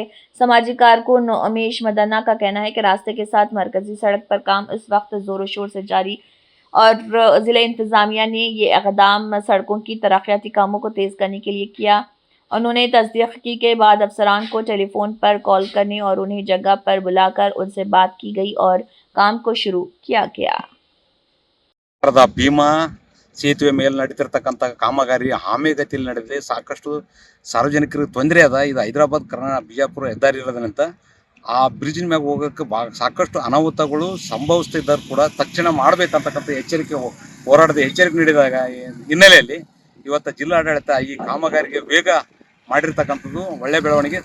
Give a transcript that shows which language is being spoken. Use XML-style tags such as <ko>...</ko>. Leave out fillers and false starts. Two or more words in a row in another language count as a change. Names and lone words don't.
<ur>سماجی کارکن امیش مدنا کا کہنا ہے کہ راستے کے ساتھ مرکزی سڑک پر کام اس وقت زوروں شور سے جاری اور ضلع انتظامیہ نے یہ اقدام سڑکوں کی ترقیاتی کاموں کو تیز کرنے کے لیے کیا. انہوں نے تصدیق کے بعد افسران کو ٹیلیفون پر کال کرنے اور انہیں جگہ پر بلا کر ان سے بات کی گئی اور کام کو شروع کیا گیا.</ur> <kn>ಭೀಮಾ ಸೇತುವೆ ಮೇಲೆ ನಡೀತಿರ್ತಕ್ಕಂಥ ಕಾಮಗಾರಿ ಆಮೆಗತಿಯಲ್ಲಿ ನಡೆದಿದೆ. ಸಾಕಷ್ಟು ಸಾರ್ವಜನಿಕರಿಗೆ ತೊಂದರೆ ಅದ. ಇದು ಹೈದರಾಬಾದ್ ಬಿಜಾಪುರ ಹೆದ್ದಾರಿ ಇರೋದ್ರಿಂದ ಆ ಬ್ರಿಡ್ಜಿನ ಮ್ಯಾಗ ಹೋಗೋಕ್ಕೆ ಸಾಕಷ್ಟು ಅನಾಹುತಗಳು ಸಂಭವಿಸ್ತಿದ್ದರೂ ಕೂಡ ತಕ್ಷಣ ಮಾಡಬೇಕಂತಕ್ಕಂಥ ಹೋರಾಟದ ಎಚ್ಚರಿಕೆ ನೀಡಿದಾಗ ಹಿನ್ನೆಲೆಯಲ್ಲಿ ಇವತ್ತು ಜಿಲ್ಲಾಡಳಿತ ಈ ಕಾಮಗಾರಿಗೆ ವೇಗ ಮಾಡಿರ್ತಕ್ಕಂಥದ್ದು ಒಳ್ಳೆ ಬೆಳವಣಿಗೆ.</kn>